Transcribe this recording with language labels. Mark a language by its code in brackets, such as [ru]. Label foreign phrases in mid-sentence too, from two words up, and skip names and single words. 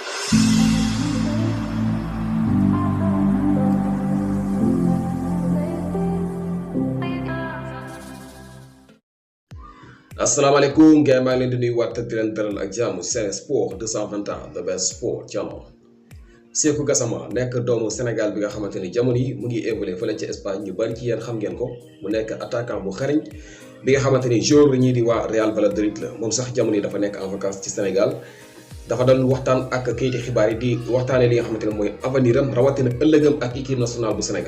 [wo] asalaamaaleykum gars yi maa ngi leen di nuyuwaat di leen dalal ak jàmm Sen Sport 221 [en] the best sport channel. [wo] Cheikhou Gassama nekk doomu Sénégal bi nga xamante ni jamono yi mu ngi évolué fële ci Espagne ñu bari ci yéen xam ngeen ko mu nekk attaquant bu xariñ bi nga xamante ni joueur ñii di waa Real Valladolid la moom sax jamono yi dafa nekk [fr] en vacances [wo] ci Sénégal. dafa doon waxtaan ak kayiti xibaar yi di waxtaanee li nga xamante ne mooy avenir am rawatina ëllëgam ak [fr] équipe nationale [wo] bu Sénégal.